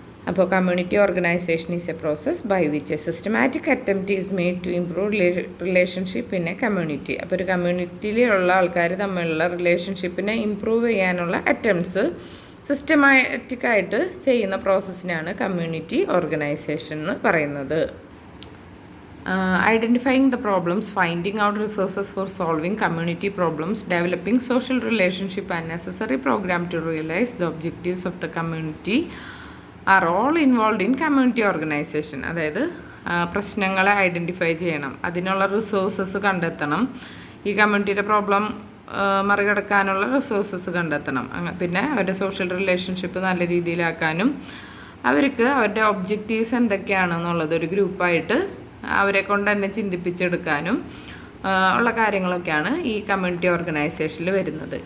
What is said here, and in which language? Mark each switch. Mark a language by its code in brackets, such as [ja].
[en] അപ്പോൾ community organisation is a process by which a systematic attempt is made to improve relationship in a community. [ml] അപ്പോൾ ഒരു കമ്മ്യൂണിറ്റിയിലുള്ള ആൾക്കാർ തമ്മിലുള്ള റിലേഷൻഷിപ്പിനെ improve ചെയ്യാനുള്ള attempts സിസ്റ്റമാറ്റിക്കായിട്ട് ചെയ്യുന്ന പ്രോസസ്സിനാണ് കമ്മ്യൂണിറ്റി ഓർഗനൈസേഷൻ എന്ന് പറയുന്നത്. [en] Identifying the problems, finding out resources for solving community problems, developing social relationship and necessary program to realize the objectives of the community are all involved in community organization. [ml] അതായത് പ്രശ്നങ്ങളെ identify ചെയ്യണം, അതിനുള്ള resources കണ്ടെത്തണം, ഈ കമ്മ്യൂണിറ്റിയുടെ problem മറികടക്കാനുള്ള resources കണ്ടെത്തണം. പിന്നെ അവരുടെ സോഷ്യൽ റിലേഷൻഷിപ്പ് നല്ല രീതിയിലാക്കാനും അവർക്ക് അവരുടെ ഒബ്ജക്റ്റീവ്സ് എന്തൊക്കെയാണെന്നുള്ളത് ഒരു ഗ്രൂപ്പായിട്ട് അവരെ കൊണ്ട് തന്നെ ചിന്തിപ്പിച്ചെടുക്കാനും ഉള്ള കാര്യങ്ങളൊക്കെയാണ് ഈ കമ്മ്യൂണിറ്റി ഓർഗനൈസേഷനിൽ വരുന്നത്.